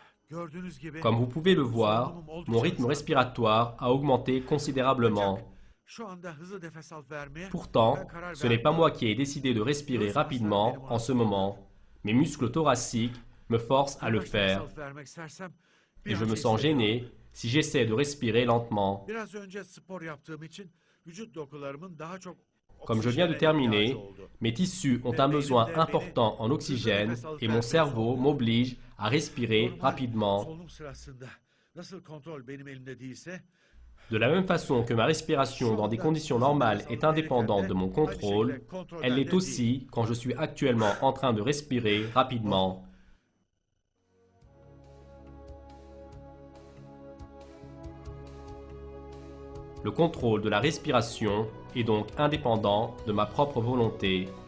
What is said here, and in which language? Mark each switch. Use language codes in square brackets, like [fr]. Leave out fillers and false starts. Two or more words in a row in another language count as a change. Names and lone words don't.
[tr] Gördüğünüz gibi [fr] Comme vous pouvez le voir, [tr] solunumum [fr] mon [tr] oldukça [fr] rythme [tr] hızlandı. [fr] respiratoire a augmenté considérablement. [tr] Ancak şu anda hızlı nefes alıp vermeye [fr] Pourtant, [tr] ben karar [fr] ce n'est pas moi [tr] verdim. [fr] qui ai décidé de respirer [tr] Göğüs kaslarım beni [fr] rapidement [tr] buna [fr] en ce [tr] zorluyor. [fr] moment. Mes muscles thoraciques me forcent à le [tr] Yavaş nefes [fr] faire [tr] alıp vermek istersem bir [fr] et je [tr] an [fr] me [tr] şey [fr] sens [tr] hissediyorum. [fr] gêné si j'essaie de respirer lentement. [tr] Biraz önce spor yaptığım için vücut dokularımın daha çok [fr] Comme je viens de [tr] oksijene [fr] terminer, [tr] ihtiyacı oldu. [fr] mes tissus ont un besoin important en oxygène et mon cerveau m'oblige à respirer [tr] Normal [fr] rapidement. [tr] solunum sırasında nasıl kontrol benim elimde değilse, [fr] De la même façon que ma respiration dans des conditions normales est indépendante de mon contrôle, elle l'est aussi quand je suis actuellement en train de respirer rapidement. Le contrôle de la respiration est donc indépendant de ma propre volonté.